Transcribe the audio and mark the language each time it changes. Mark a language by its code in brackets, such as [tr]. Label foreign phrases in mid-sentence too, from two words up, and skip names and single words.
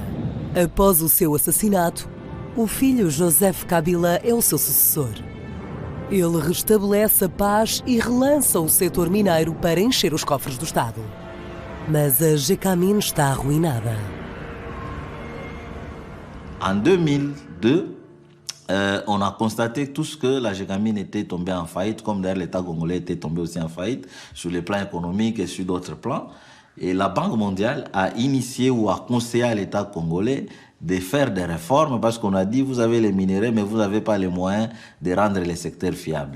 [pt] Após o seu assassinato, o filho Joseph Kabila é o seu sucessor. Ele restabelece a paz e relança o setor mineiro para encher os cofres do Estado. Mas a Gécamine está arruinada. [fr] En 2002, on a constaté tous que la Gécamine était tombée en faillite, comme d'ailleurs l'État congolais était tombé aussi en faillite, sur les plans économiques et sur d'autres plans. Et la Banque mondiale a initié ou a conseillé à l'État congolais de faire des réformes parce qu'on a dit, vous avez les minéraux, mais vous n'avez pas les moyens de rendre les secteurs fiables.